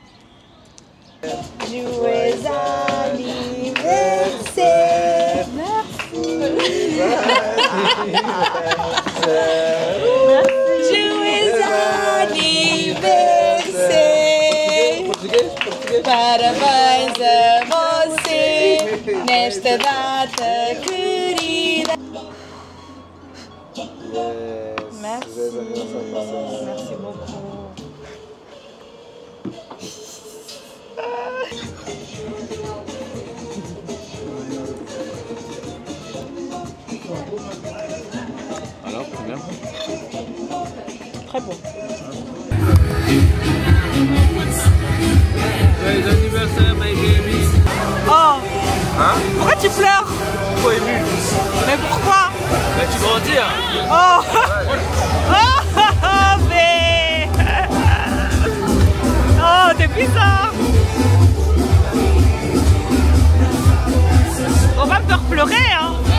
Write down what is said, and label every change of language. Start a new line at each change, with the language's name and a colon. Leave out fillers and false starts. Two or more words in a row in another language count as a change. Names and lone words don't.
French: Joyeux anniversaire. Merci. Joyeux anniversaire!
Portuguese: Parabéns a você nesta data querida.
French: Merci. Merci beaucoup. Alors, c'est bien. Très bon. Joyeux anniversaire,
English: my baby. Oh! Hein?
French: Pourquoi tu pleures? Pourquoi ému? Mais pourquoi? Bah, tu grandis, hein. Oh! Oh, mais... Oh, t'es bizarre! On va me faire pleurer, hein!